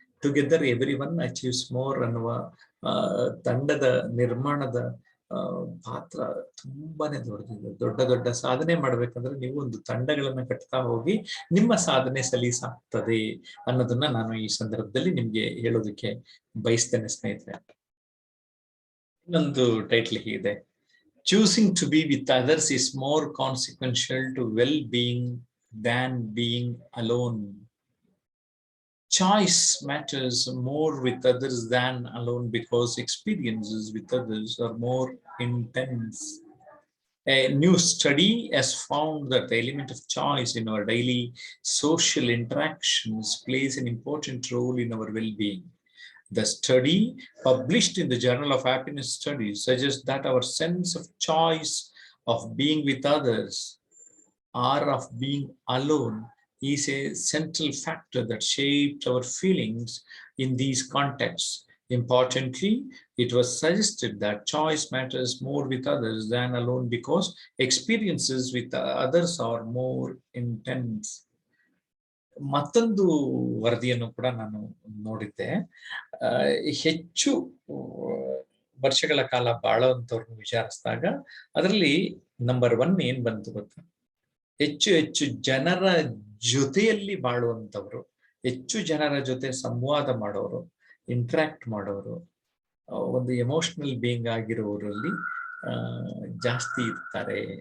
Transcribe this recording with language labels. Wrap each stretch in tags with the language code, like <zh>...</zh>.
<en>together every one achieves more</en> <kn>ಅನ್ನುವ ತಂಡದ ನಿರ್ಮಾಣದ ಪಾತ್ರ ತುಂಬಾನೇ ದೊಡ್ಡದಿದೆ. ದೊಡ್ಡ ದೊಡ್ಡ ಸಾಧನೆ ಮಾಡ್ಬೇಕಂದ್ರೆ ನೀವು ಒಂದು ತಂಡಗಳನ್ನ ಕಟ್ತಾ ಹೋಗಿ ನಿಮ್ಮ ಸಾಧನೆ ಸಲೀಸಾಗ್ತದೆ ಅನ್ನೋದನ್ನ ನಾನು ಈ ಸಂದರ್ಭದಲ್ಲಿ ನಿಮ್ಗೆ ಹೇಳೋದಕ್ಕೆ ಬಯಸ್ತೇನೆ ಸ್ನೇಹಿತರೆ. ಇನ್ನೊಂದು ಟೈಟ್ಲ್ ಹೀಗಿದೆ:</kn> <en>choosing to be with others is more consequential to well-being than being alone. Choice matters more with others than alone because experiences with others are more intense. A new study has found that the element of choice in our daily social interactions plays an important role in our well-being. The study, published in the Journal of Happiness Studies, suggests that our sense of choice of being with others or of being alone is a central factor that shaped our feelings in these contexts. Importantly, it was suggested that choice matters more with others than alone because experiences with others are more intense.</en> <kn>ಮತ್ತೊಂದು ವರದಿಯನ್ನು ಕೂಡ ನಾನು ನೋಡಿದ್ದೆ. ಹೆಚ್ಚು ವರ್ಷಗಳ ಕಾಲ ಬಾಳುವಂತವ್ರನ್ನ ವಿಚಾರಿಸಿದಾಗ ಅದರಲ್ಲಿ ನಂಬರ್ 1 ಏನ್ ಬಂತು ಗೊತ್ತಾ? ಹೆಚ್ಚು ಹೆಚ್ಚು ಜನರ ಜೊತೆಯಲ್ಲಿ ಬಾಳುವಂತವ್ರು, ಹೆಚ್ಚು ಜನರ ಜೊತೆ ಸಂವಾದ ಮಾಡೋರು, ಇಂಟ್ರಾಕ್ಟ್ ಮಾಡೋರು, ಒಂದು ಎಮೋಷನಲ್ ಬೀಯಿಂಗ್ ಆಗಿರೋರಲ್ಲಿ ಜಾಸ್ತಿ ಇರ್ತಾರೆ.</kn>